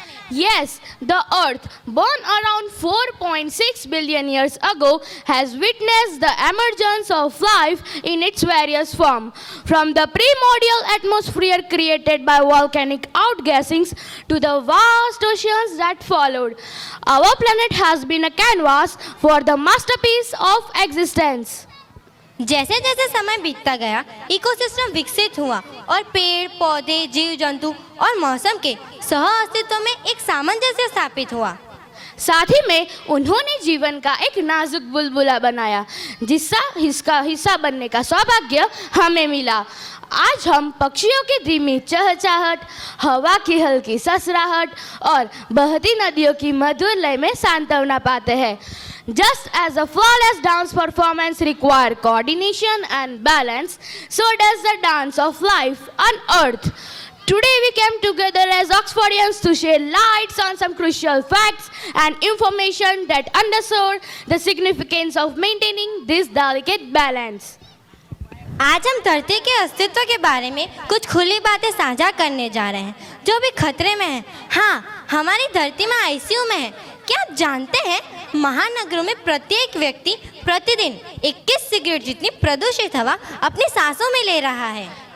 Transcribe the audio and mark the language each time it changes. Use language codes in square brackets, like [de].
[en] Yes, the Earth, born around 4.6 billion years ago, has witnessed the emergence of life in its various forms. From the primordial atmosphere created by volcanic outgassings to the vast oceans that followed, our planet has been a canvas for the masterpiece of existence. [hi] जैसे जैसे समय बीतता गया, ecosystem विकसित हुआ और पेड़, पौधे, जीव जंतु और मौसम के सह अस्तित्व में एक सामंजस्य स्थापित हुआ। साथ ही में उन्होंने जीवन का एक नाजुक बुलबुला बनाया, जिसका हिस्सा बनने का सौभाग्य हमें मिला। आज हम पक्षियों की धीमी चहचहाहट, हवा की हल्की ससराहट और बहती नदियों की मधुर लय में सांत्वना पाते हैं। [en] Just as a flawless dance performance requires coordination and balance, so does the dance of life on Earth. Today we came together as Oxfordians to share lights on some crucial facts and information that underscore the significance of maintaining this delicate balance. [hi] आज हम धरती के अस्तित्व के बारे में कुछ खुली बातें साझा करने जा रहे हैं जो भी खतरे में हैं। हाँ, हमारी धरती में आईसीयू में है। क्या आप जानते हैं, महानगरों में प्रत्येक व्यक्ति प्रतिदिन 21 सिगरेट जितनी प्रदूषित हवा अपनी सांसों में ले रहा है।